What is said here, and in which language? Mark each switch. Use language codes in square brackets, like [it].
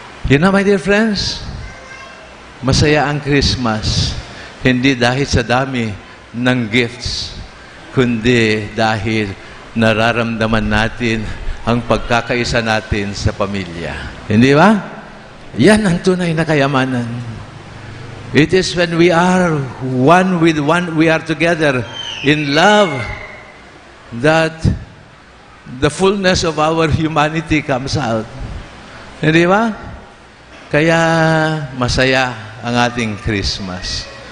[en] You know, my dear friends, [tl] masaya ang Christmas. Hindi dahil sa dami ng gifts, kundi dahil nararamdaman natin ang pagkakaisa natin sa pamilya. Hindi ba? Yan ang tunay na kayamanan. [en] It is when we are one with one, we are together in love, that the fullness of our humanity comes out. [tl] Hindi ba? Kaya masaya ang ating Christmas.